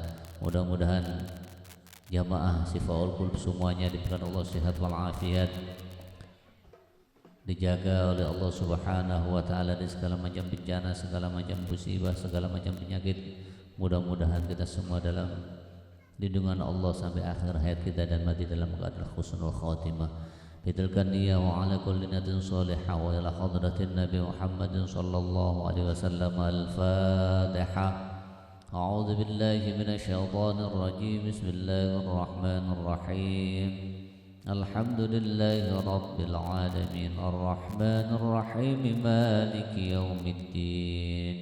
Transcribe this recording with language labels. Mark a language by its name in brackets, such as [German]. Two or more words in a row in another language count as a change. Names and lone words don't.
[Indonesian] Mudah-mudahan jamaah Syifaul Qulub semuanya diberikan Allah sehat walafiat, dijaga oleh Allah [Arabic] سبحانه وتعالى [Indonesian] dari segala macam bencana, segala macam musibah, segala macam penyakit. Mudah-mudahan kita semua dalam lindungan Allah sampai akhir hayat kita dan mati dalam keadaan [Arabic] حسن الخاتمة. بتلك النية وعلى كل نية صالحة وإلى حضرة النبي محمد صلى الله عليه وسلم. Al-Fatihah. أعوذ بالله من الشيطان الرجيم. بسم الله الرحمن الرحيم. الحمد لله رب العالمين الرحمن الرحيم مالك يوم الدين.